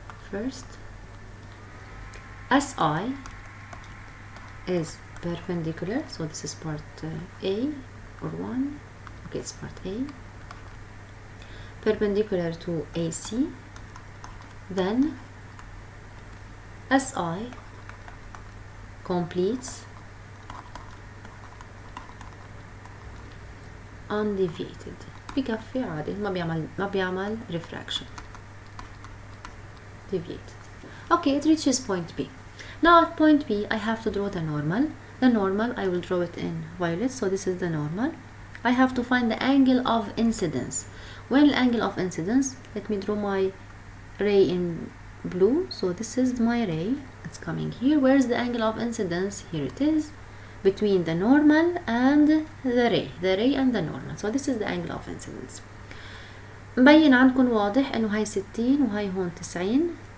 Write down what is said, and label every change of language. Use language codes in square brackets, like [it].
[en] First, SI is perpendicular, so this is part A or 1. Okay, it's part A. Perpendicular to AC. Then SI completes undeviated. [ar] بكفي عادي، ما بيعمل refraction. [en] Deviated. Okay, it reaches point B. Now at point B, I have to draw the normal. The normal, I will draw it in violet. So this is the normal. I have to find the angle of incidence. When the angle of incidence, let me draw my ray in blue. So this is my ray. It's coming here. Where's the angle of incidence? Here it is. Between the normal and the ray and the normal. So this is the angle of incidence. [ar] مبين عندكم واضح انه هاي 60 وهاي هون 90.